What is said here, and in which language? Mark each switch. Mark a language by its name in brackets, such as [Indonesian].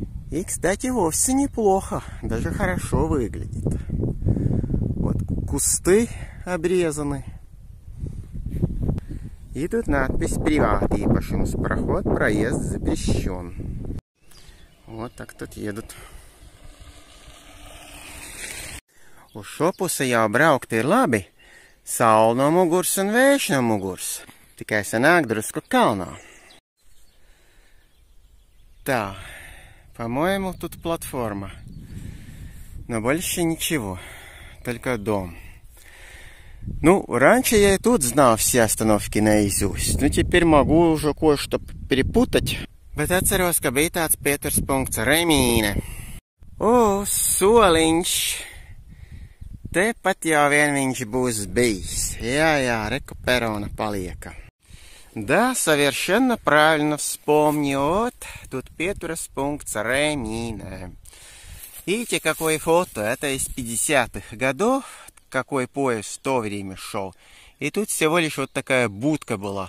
[Russian] И, кстати, вовсе неплохо, даже хорошо выглядит. Вот кусты обрезаны. И тут надпись «Приват īpašums. Проход, проезд запрещен». Вот так тут едут. [Latvian] Uz šo pusi jau braukt ir labi. Saule no muguras un vējš no muguras. Tikai sanāk drusku kalnā. [Russian] Да, по-моему, тут платформа. Но больше ничего. Только дом. Ну, раньше я и тут знал все остановки наизусть. Ну, теперь могу уже кое-что перепутать. [Latvian] Bet atceros, ka bija tāds pieturspunkts Remīne. O, soliņš! Tepat jau vien viņš būs bijis. Jā, reku perona palieka. [Russian] Да, совершенно правильно вспомнил. Вот, тут петурspunkts Remīne. Видите, какое фото? Это из 50-х годов. Какой поезд в то время шел. И тут всего лишь вот такая будка была.